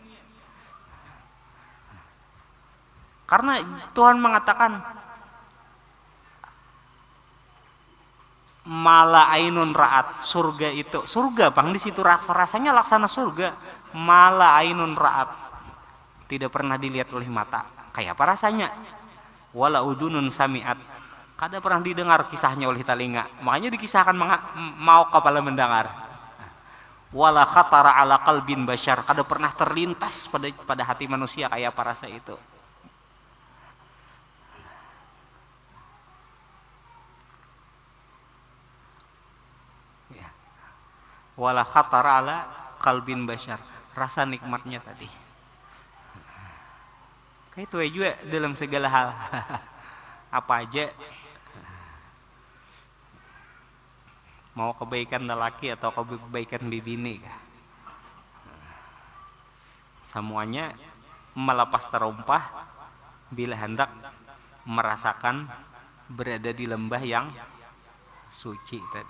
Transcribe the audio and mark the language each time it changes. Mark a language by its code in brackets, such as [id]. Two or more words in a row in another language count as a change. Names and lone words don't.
[id] Karena Tuhan mengatakan [ar] ما لا عين رأت, [id] surga itu surga bang, di situ rasanya laksana surga. [ar] ما لا عين رأت, [id] tidak pernah dilihat oleh mata. Kayak apa rasanya? [ar] ولا أذن سمعت, [id] kada pernah didengar kisahnya oleh telinga. Makanya dikisahkan mau kepala mendengar. [ar] ولا خطر على قلب بشر, [id] kada pernah terlintas pada hati manusia kayak apa rasa itu. [ar] ولا خطر على قلب بشر, [id] rasa nikmatnya tadi. Kayak itu juga dalam segala hal. Apa aja Mau kebaikan lelaki atau kebaikan bini kah? Semuanya melepas terompah bila hendak merasakan berada di lembah yang suci tadi.